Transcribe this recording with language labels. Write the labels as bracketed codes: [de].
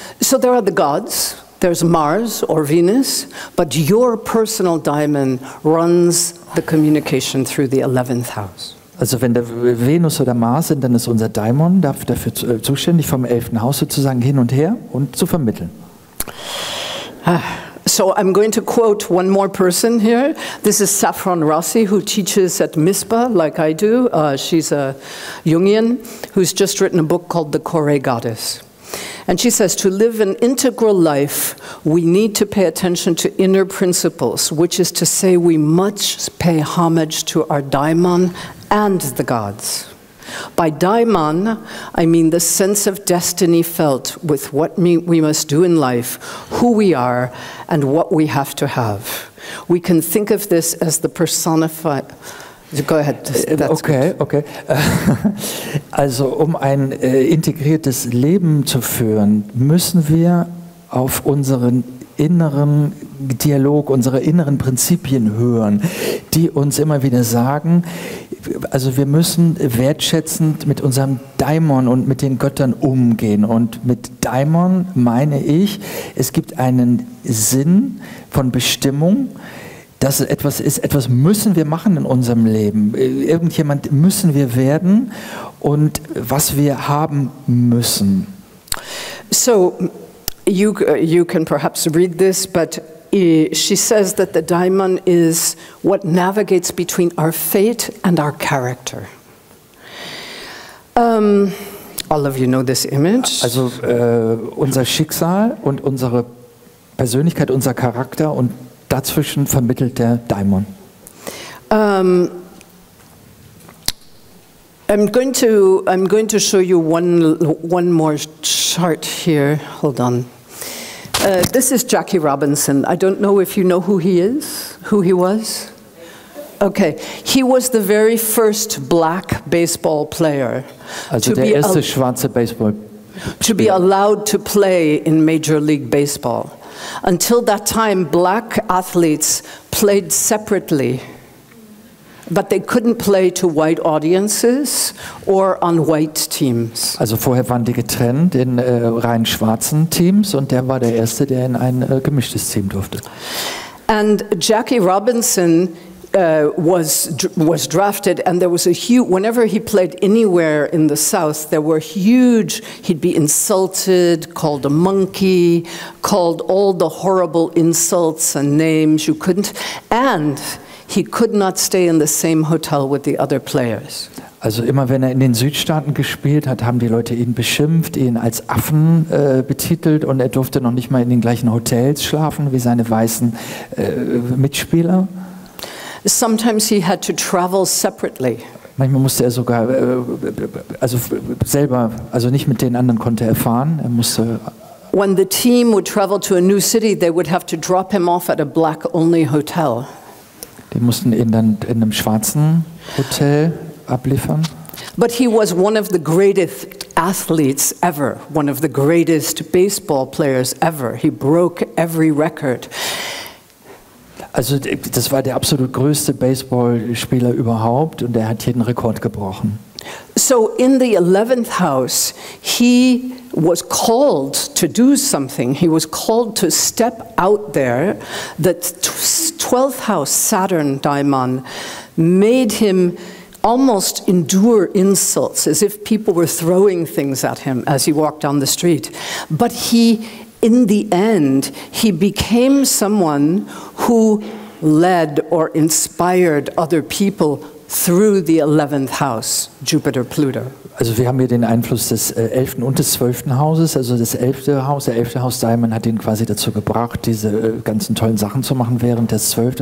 [en] So there are the gods, there's Mars or Venus, but your personal daimon runs the communication through the 11th house. [de] Also wenn der Venus oder Mars sind, dann ist unser Daimon dafür zuständig, vom 11. Haus sozusagen hin und her und zu vermitteln. [en] So I'm going to quote one more person here. This is Saffron Rossi, who teaches at MISPA, like I do. She's a Jungian who's just written a book called The Kore Goddess. And she says, to live an integral life, we need to pay attention to inner principles, which is to say we must pay homage to our daimon and the gods. By daimon, I mean the sense of destiny felt with what we must do in life, who we are, and what we have to have. We can think of this as the personified... Go ahead. Okay. [de] Also um ein integriertes Leben zu führen, müssen wir auf unseren inneren Dialog, unsere inneren Prinzipien hören, die uns immer wieder sagen, also wir müssen wertschätzend mit unserem Daimon und mit den Göttern umgehen. Und mit Daimon meine ich, es gibt einen Sinn von Bestimmung, dass es etwas ist, etwas müssen wir machen in unserem Leben. Irgendjemand müssen wir werden und was wir haben müssen. [en] So, you can perhaps read this, but she says that the daimon is what navigates between our fate and our character. All of you know this image. [de] Also unser Schicksal und unsere Persönlichkeit, unser Charakter und dazwischen vermittelt der Daimon. [en] I'm going to show you one more chart here. Hold on. This is Jackie Robinson. I don't know if you know who he is, who he was. Okay, he was the very first black baseball player [de] also der erste schwarze Baseball [en] to be allowed to play in Major League Baseball. Until that time, black athletes played separately, but they couldn't play to white audiences or on white teams. [de] Also vorher waren die getrennt in rein schwarzen Teams und der war der Erste, der in ein gemischtes Team durfte. [en] And Jackie Robinson was drafted, and there was a huge, whenever he played anywhere in the South, there were huge, he'd be insulted, called a monkey, called all the horrible insults and names you couldn't, and he could not stay in the same hotel with the other players. [de] Also immer wenn er in den Südstaaten gespielt hat, haben die Leute ihn beschimpft, ihn als Affen betitelt und er durfte noch nicht mal in den gleichen Hotels schlafen wie seine weißen Mitspieler. [en] Sometimes he had to travel separately. [de] Manchmal musste er sogar also selber, also nicht mit den anderen konnte er fahren, er musste. [en] When the team would travel to a new city, they would have to drop him off at a black-only hotel. [de] Die mussten ihn dann in einem schwarzen Hotel abliefern. [en] But he was one of the greatest athletes ever, one of the greatest baseball players ever. He broke every record. [de] Also das war der absolut größte Baseballspieler überhaupt und er hat jeden Rekord gebrochen. [en] So in the 11th house, he was called to do something. He was called to step out there. The 12th house, Saturn, Daimon, made him almost endure insults, as if people were throwing things at him as he walked down the street. But in the end, he became someone who led or inspired other people through the 11th house, Jupiter, Pluto. [de] Also wir haben hier den Einfluss des 11. und des 12. Hauses, also das 11. Haus, der 11. Haus Daimon hat ihn quasi dazu gebracht, diese ganzen tollen Sachen zu machen, während das 12.